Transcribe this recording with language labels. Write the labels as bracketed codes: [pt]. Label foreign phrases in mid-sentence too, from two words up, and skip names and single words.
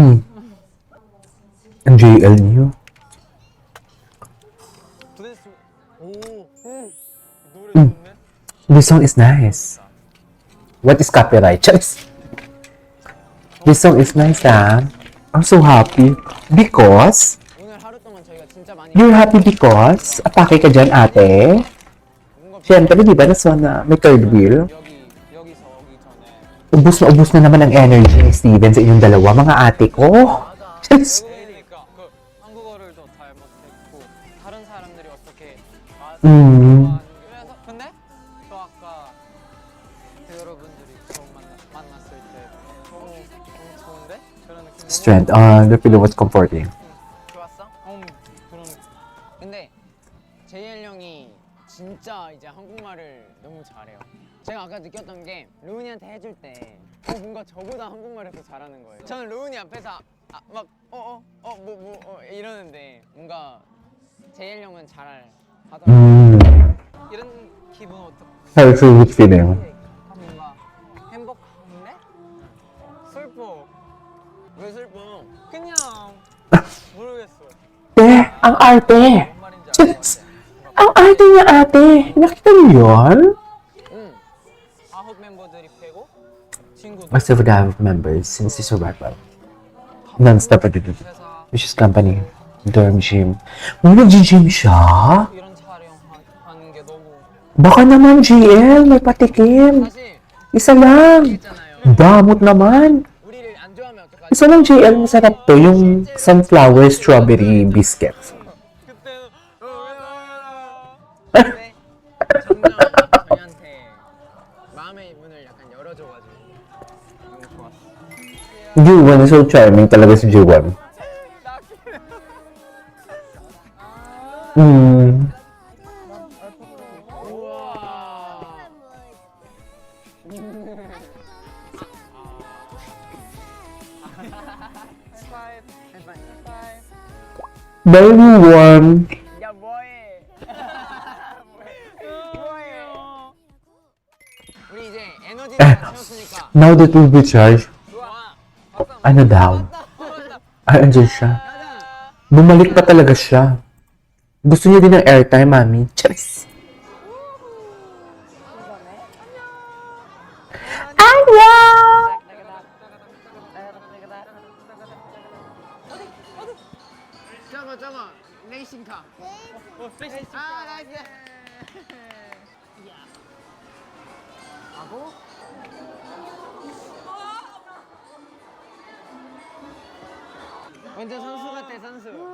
[tl] Ang JL niyo. [ko] 도대체 오 노래 음. 좋네 [en] This song is nice. What is copyright? Just. This song is nice, ah. I'm so happy. Because? [ko] 오늘 하루 동안 저희가 진짜 많이 [en] You're happy because? [tl] Atake ka dyan, ate? [ko] 뭔가 [tl] Siyempre, di ba, naswan na may [en] third wheel? [ko] 여기서 오기 전에 [tl] Ubus na naman ang energy ni Steven sa inyong dalawa, mga ate ko. [en] Just. [ko] 그러니까 그 한국어를 더 잘 못했고 다른 사람들이 어떻게 그래서 근데 또 아까 그 여러분들이 처음 만났을 때 너무 좋은데 그런 느낌 너무 [en] Strength. The pillow was comforting. [ko] 좋았어? 그런 근데 JL 형이 진짜 이제 한국말을 너무 잘해요. 제가 아까 느꼈던 게 로운이한테 해줄 때 뭔가 저보다 한국말을 더 잘하는 거예요. 저는 로운이 앞에서 막 이러는데 뭔가 JL 형은 잘 하더라고요. 이런 기분 어떡해? [en] How is it feeling? [ko] 뭔가 행복한데? 슬퍼. 왜 슬퍼? 그냥 모르겠어. [tl] Te, ang arte. [ko] 뭔 말인지 [en] Just. [tl] Ang arte niya, ate. Nakita niyo yun? [ko] 응. 9 멤버들이 빼고 친구들. [en] Most of the members since the survival. Non-stop at the [ko] 회사 [en] which is company. Dorm gym. [tl] Nag-gym siya? [ko] 이런 촬영하는 게 너무 [tl] Baka naman, GL. May patikim. [ko] 사실 [tl] Isa lang. [ko] 있잖아요. [tl] Damot naman. [ko] 우리를 안 좋아하면 어떡하지? [tl] Isa lang, GL. Masarap to. [en] Yung sunflower strawberry biscuits. [ko] 그때는 근데 점점 저희한테 마음의 문을 약간 열어줘가지고 너무 좋았어. [en] Juwon is so charming [tl] talaga si [en] Juwon. [ko] 우와. [en] Very warm. [ko] 야 뭐해? 뭐해? 우리 이제 에너지 다 채웠으니까. [en] Now that we've recharged, [ko] 좋아. [tl] ano daw? Ay, andyan siya. [ko] 가자. [tl] Bumalik pa talaga siya. Gusto niya din ng airtime, mami. Charis! Anwar! [ko] 저거 레이싱카. 레이싱카. 아 나이스. 하고. 완전 선수 같아 선수.